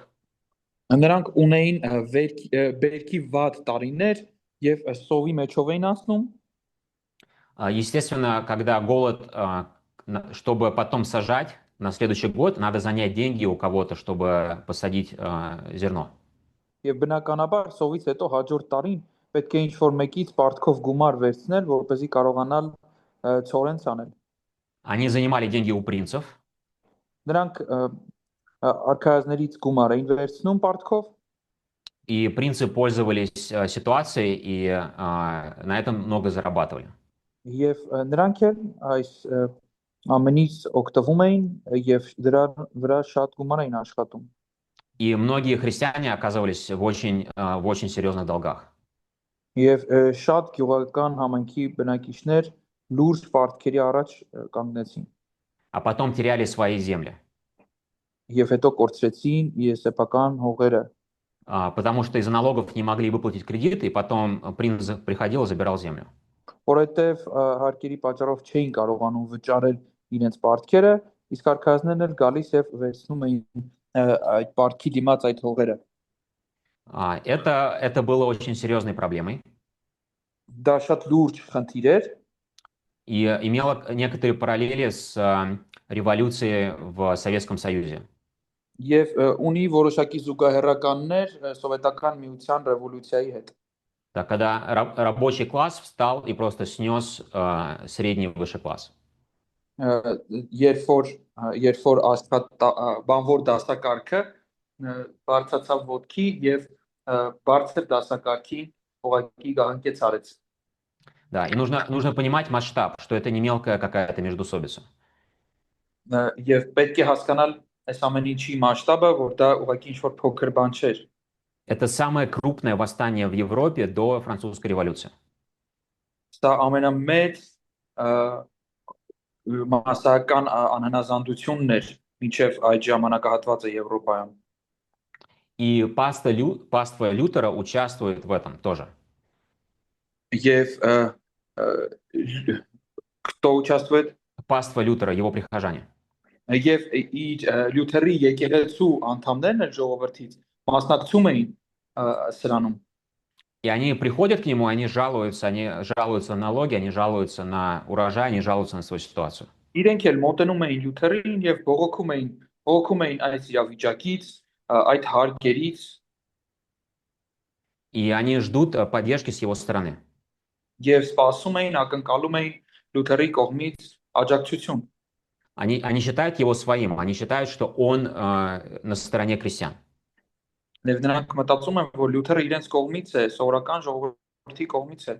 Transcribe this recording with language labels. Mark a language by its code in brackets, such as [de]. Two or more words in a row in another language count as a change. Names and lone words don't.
[hy] Նրանք ունեին բերքի վատ տարիներ եւ սովի մեջով էին անցնում։ [ru] Естественно, когда голод, чтобы потом сажать на следующий год, надо занять деньги у кого-то, чтобы посадить зерно. [hy] Եվ բնականաբար սովից հետո հաջորդ տարին պետք է ինչ-որ մեկից պարտքով գումար վերցնել, որպեսզի կարողանալ ցորեն ցանել։ [ru] Они занимали деньги у принцев. [hy] Նրանք արքայազներից գումար էին վերցնում պարտքով։ [ru] И принцы пользовались ситуацией и на этом много зарабатывали. [hy] Եվ նրանք էլ այս ամենից օգտվում էին եւ դրա վրա շատ գումար էին աշխատում։ [ru] И многие христиане оказывались в очень серьезных долгах. [hy] Եվ շատ գյուղական համայնքի բնակիչներ լուրջ պարտքերի առաջ կանգնեցին [ru] а потом теряли свои земли, [hy] եւ հետո կորցրեցին սեփական հողերը, [ru] потому что из-за налогов не могли выплатить кредит, и потом принц приходил и забирал землю. [hy] որովհետեւ հարկերի պատճառով չէին կարողանում վճարել իրենց պարտքերը, իսկ արքայազններն էլ գալիս եւ վերցնում էին այդ պարտքի դիմաց այդ հողերը։ [ru] Это было очень серьезной проблемой [hy] Դա շատ լուրջ խնդիր էր [ru] и имело некоторые параллели с революцией в Советском Союзе. [hy] եւ ունի որոշակի զուգահեռականներ սովետական միության ռևոլյուցիայի հետ։ [ru] Да, когда рабочий класс встал и просто снес средний высший класс. [hy] Երբ որ բանվոր դասակարգը բարձրացավ ոտքի եւ բարձր դասակարգին ուղղակի գահանքեց արեց։ [ru] Да, и нужно понимать масштаб, что это не мелкая какая-то междоусобица. [hy] Եվ պետք է հասկանալ այս ամեն ինչի մասշտաբը, որ դա ուղղակի ինչ-որ փոքր բան չէր։ [ru] Это самое крупное восстание в Европе до французской революции. [hy] Դա ամենամեծ մասսայական անհնազանդությունն էր մինչև այդ ժամանակահատվածը Եվրոպայում։ [ru] И паства Лютера участвует в этом тоже. Եվ кто участвует? Паства Лютера, его прихожане. [hy] Եվ իր Լյութերի եկեղեցու անդամներն էլ ժողովրդից մասնակցում էին սրանում։ [ru] И они приходят к нему, они жалуются на налоги, они жалуются на урожай, они жалуются на свою ситуацию. [hy] Իրենք էլ մոտենում էին Լյութերին եւ բողոքում էին այս իրավիճակից, այդ հարկերից [ru] И они ждут поддержки с его стороны. [hy] եւ սպասում էին, ակնկալում էին Լյութերի կողմից աջակցություն։ [ru] Они считают его своим, они считают, что он на стороне крестьян. [hy] Եվ նրանք մտածում են, որ Լյութերը իրենց կողմից է, սովորական ժողովրդի կողմից է,